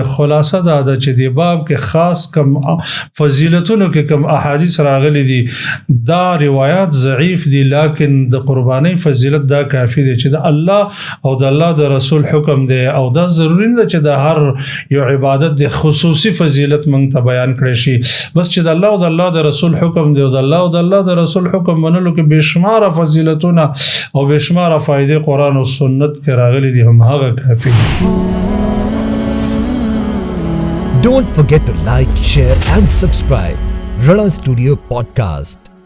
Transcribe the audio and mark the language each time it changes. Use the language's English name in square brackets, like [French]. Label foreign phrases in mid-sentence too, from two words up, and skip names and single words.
[Pashto] خلاصه دا ده چې د باب کې خاص کم فضیلتونو کې کم احادیث راغلي دي دا روایات ضعیف دي لیکن د قرباني فضیلت دا کافی دی چې د الله او د الله د رسول حکم دی او دا ضروري نه چې د هر یو عبادت د خصوصي فضیلت مونږ ته بیان کړی شي. بس چې د الله او د الله د رسول حکم دی او د الله او د الله د رسول حکم منلو کې بشماره فضیلتونه او بشماره فائدې قرآن او سنت کې راغلي دي هم هغه کافي. [English] Don't forget to like, share and subscribe. Rana Studio Podcast.